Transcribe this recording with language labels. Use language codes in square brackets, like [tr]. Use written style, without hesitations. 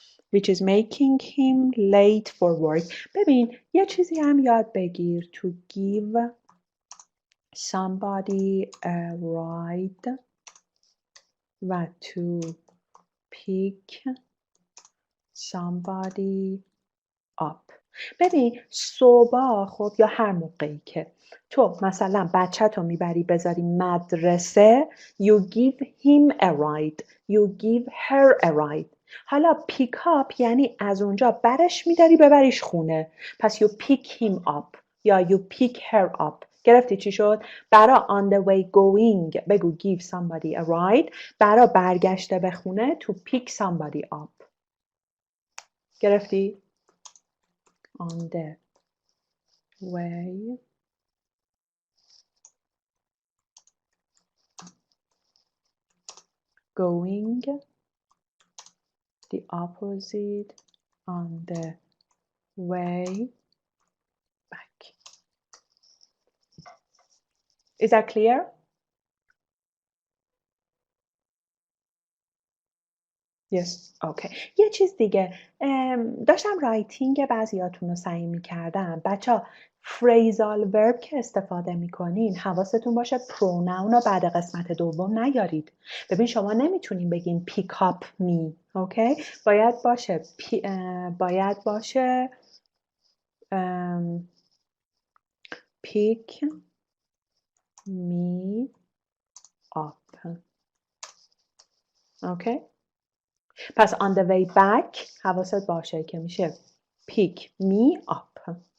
[en] Which is making him late for work. [fa] ببین یه چیزی هم یاد بگیر. [en] To give somebody a ride [fa] و [en] to pick somebody up. [fa] ببین صبح خب یا هر موقعی که تو مثلا بچه تو میبری بذاری مدرسه [en] you give him a ride [fa] you give her a ride. حالا pick up یعنی از اونجا برش میداری ببریش خونه. پس [en] you pick him up [fa] یا [en] you pick her up. [fa] گرفتی چی شد؟ برا [en] on the way going [fa] بگو [en] give somebody a ride. [fa] برا برگشته به خونه [en] to pick somebody up. [fa] گرفتی؟ [en] On the way going, the opposite on the way back. Is that clear? Yes. Okay. [fa] یه چیز دیگه داشتم رایتینگ بعضیاتون رو سعی می‌کردم. بچه‌ها phrasal verb که استفاده می‌کنین حواستون باشه pronoun رو بعد قسمت دوم نیارید. ببین شما نمیتونین بگین [en] pick up me. [fa] اوکی؟ باید باشه [en] pick me up. [fa] اوکی؟ پس [en] on the way back [fa] حواست باشه که میشه [en] pick me up.